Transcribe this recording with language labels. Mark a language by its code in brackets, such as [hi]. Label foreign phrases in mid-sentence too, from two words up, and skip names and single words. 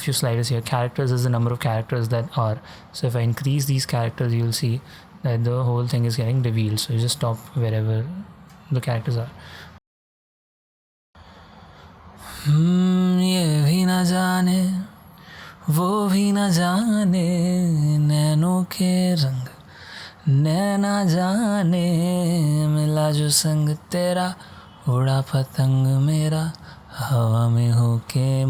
[en] few sliders here. Characters is the number of characters that are. So if I increase these characters, you'll see that the whole thing is getting revealed. So you just stop wherever the characters are. [hi] ये भी ना जाने वो भी ना जाने नैनों के रंग नैना जाने मिला जो संग तेरा उड़ा पतंग मेरा हवा में होके